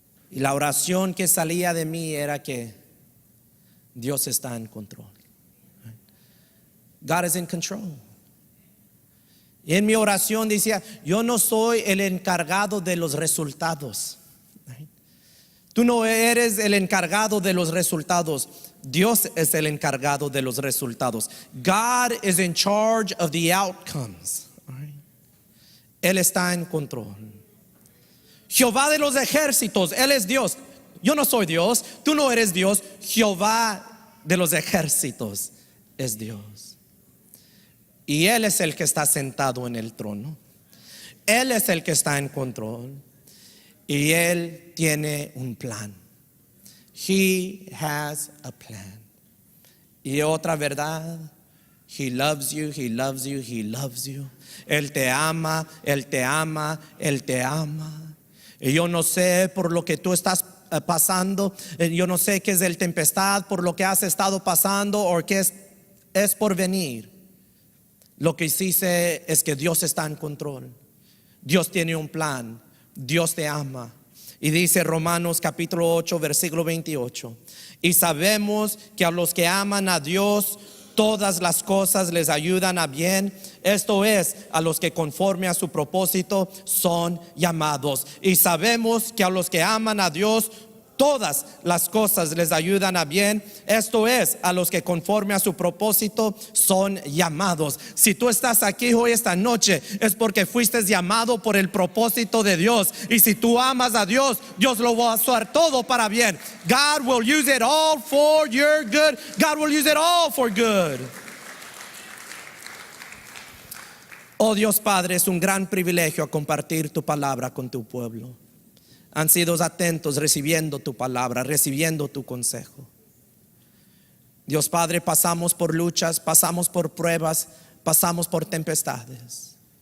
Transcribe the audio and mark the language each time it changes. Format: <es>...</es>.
<es>Y la oración que salía de mí era que Dios está en control.</es> <en>God is in control.</en> <es>Y en mi oración decía: yo no soy el encargado de los resultados. Tú no eres el encargado de los resultados. Dios es el encargado de los resultados.</es> <en>God is in charge of the outcomes.</en> <es>Él está en control. Jehová de los ejércitos, Él es Dios. Yo no soy Dios, tú no eres Dios. Jehová de los ejércitos es Dios. Y Él es el que está sentado en el trono. Él es el que está en control. Y Él tiene un plan.</es> <en>He has a plan.</en> <es>Y otra verdad:</es> <en>He loves you, He loves you, He loves you.</en> <es>Él te ama, Él te ama, Él te ama. Y yo no sé por lo que tú estás pasando, yo no sé qué es el tempestad, por lo que has estado pasando o qué es por venir. Lo que sí sé es que Dios está en control. Dios tiene un plan. Dios te ama. Y dice Romanos capítulo 8 versículo 28: y sabemos que a los que aman a Dios, todas las cosas les ayudan a bien. Esto es, a los que conforme a su propósito son llamados. Y sabemos que a los que aman a Dios, todas las cosas les ayudan a bien. Esto es, a los que conforme a su propósito son llamados. Si tú estás aquí hoy esta noche, es porque fuiste llamado por el propósito de Dios. Y si tú amas a Dios, Dios lo va a usar todo para bien.</es> <en>God will use it all for your good. God will use it all for good.</en> <es>Oh Dios Padre, es un gran privilegio compartir tu palabra con tu pueblo. Han sido atentos recibiendo tu palabra, recibiendo tu consejo. Dios Padre, pasamos por luchas, pasamos por pruebas, pasamos por tempestades.</es>